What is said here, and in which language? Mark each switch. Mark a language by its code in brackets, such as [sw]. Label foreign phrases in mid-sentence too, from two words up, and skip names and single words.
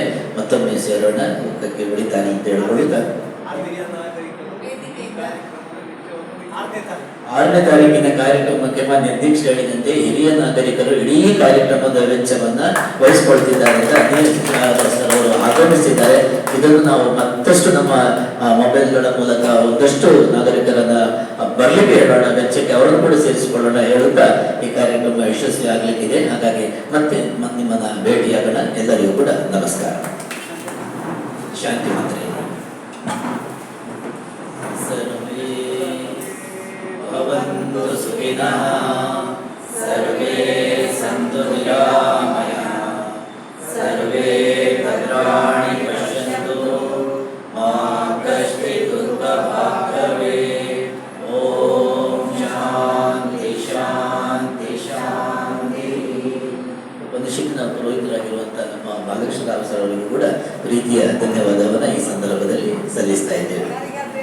[kn] ಮತ್ತೊಮ್ಮೆ ಸೇರೋಣ, ಮುಖಕ್ಕೆ ಉಳಿತಾನೆ ಅಂತ ಹೇಳ್ಕೊಳ್ಳುತ್ತಾ 6ನೇ ತಾರೀಕಿನ ಕಾರ್ಯಕ್ರಮಕ್ಕೆ ಮಾನ್ಯ ಅಧ್ಯಕ್ಷ ಹೇಳಿದಂತೆ ಹಿರಿಯ ನಾಗರಿಕರು ಇಡೀ ಕಾರ್ಯಕ್ರಮದ ವೆಚ್ಚವನ್ನ ವಹಿಸಿಕೊಳ್ತಿದ್ದಾರೆ ಅಂತ ಅವರು ಆಗಮಿಸಿದ್ದಾರೆ. ಇದನ್ನು ನಾವು ಮತ್ತಷ್ಟು ನಮ್ಮ ಮೊಬೈಲ್ಗಳ ಮೂಲಕ ಒಂದಷ್ಟು ನಾಗರಿಕರನ್ನ ಬರ್ಲಿಕ್ಕೆ ಹೇಳೋಣ, ವೆಚ್ಚಕ್ಕೆ ಅವರನ್ನು ಕೂಡ ಸೇರಿಸಿಕೊಳ್ಳೋಣ ಹೇಳುತ್ತಾ ಈ ಕಾರ್ಯಕ್ರಮ ಯಶಸ್ವಿ ಆಗ್ಲಿಕ್ಕಿದೆ. ಹಾಗಾಗಿ ಮತ್ತೆ ನಿಮ್ಮನ್ನ ಭೇಟಿಯಾಗೋಣ. ಎಲ್ಲರಿಗೂ ಕೂಡ ನಮಸ್ಕಾರ. ಶಾಂತಿ ಮಂತ್ರಿ. [sa] ಸರ್ವೇ ಭವಂತು ಸುಖಿನಃ, ಸರ್ವೇ ಸಂತು ನಿರಾಮಯಃ, ಸರ್ವೇ ಭದ್ರಾಣಿ ಪಶ್ಯಂತು, ಮಾ ಕಶ್ಚಿತ್ ದುರ್ಭಾಗ್ ಭವೇತ್. ಓಂ ಶಾಂತಿ ಶಾಂತಿ ಶಾಂತಿ. [kn] ಉಪನಿಷತ್ತಿನ ಪುರೋಹಿತರಾಗಿರುವಂತಹ ನಮ್ಮ ಬಾಲಕೃಷ್ಣ ರಾವ್ ಸರ್ ಅವರಿಗೂ ಕೂಡ ಪ್ರೀತಿಯ ಧನ್ಯವಾದವನ್ನು ಈ ಸಂದರ್ಭದಲ್ಲಿ ಸಲ್ಲಿಸ್ತಾ ಇದ್ದೇವೆ.